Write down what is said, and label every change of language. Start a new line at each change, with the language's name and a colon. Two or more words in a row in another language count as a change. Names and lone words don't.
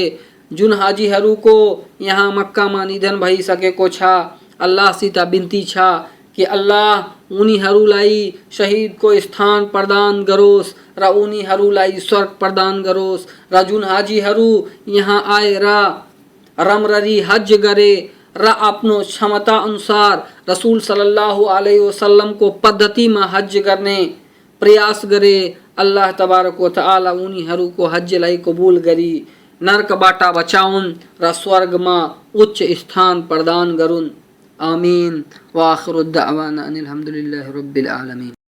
Nepali: जुन हाजीहरूको यहाँ मक्कामा निधन भइसकेको छ, अल्लाहसित बिन्ती छ कि अल्लाह उनीहरूलाई शहीदको स्थान प्रदान गरोस् र उनीहरूलाई स्वर्ग प्रदान गरोस्। र जुन हाजीहरू यहाँ आएर रमररी हज गरे र आफ्नो क्षमता अनुसार रसूल
Arabic: صلى الله عليه وسلم
Nepali: को पद्धति
Hindi: में हज करने
Nepali: प्रयास गरे, अल्लाह
Arabic: تبارك وتعالى
Nepali: उनीहरूको हजलाई कबूल गरी नरकबाट बचाउन् र स्वर्गमा उच्च स्थान प्रदान गरून्। आमीन।
Arabic: وآخر دعوانا أن الحمد لله رب العالمين.